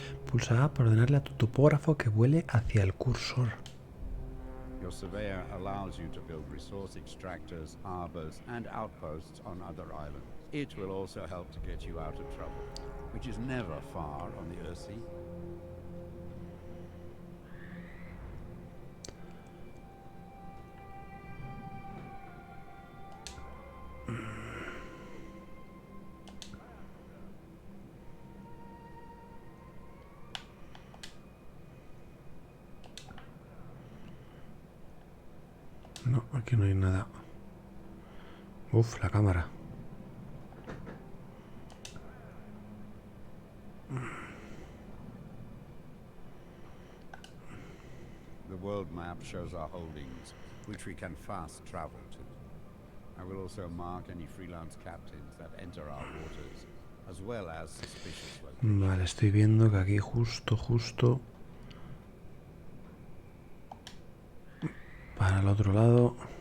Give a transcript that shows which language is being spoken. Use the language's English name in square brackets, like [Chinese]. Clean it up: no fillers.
[Spanish] Pulsa A para ordenarle a tu topógrafo que vuele hacia el cursor. [English] Your surveyor allows you to build resource extractors, harbors, and outposts on other islands. It will also help to get you out of trouble, which is never far on the Earthsea. [Spanish] No, aquí no hay nada. Uf, la cámara. [English] The world map shows our holdings, which we can fast travel to. I will also mark any freelance captains that enter our waters, as well as suspicious locations. [Spanish] Vale, estoy viendo que aquí justo para el otro lado.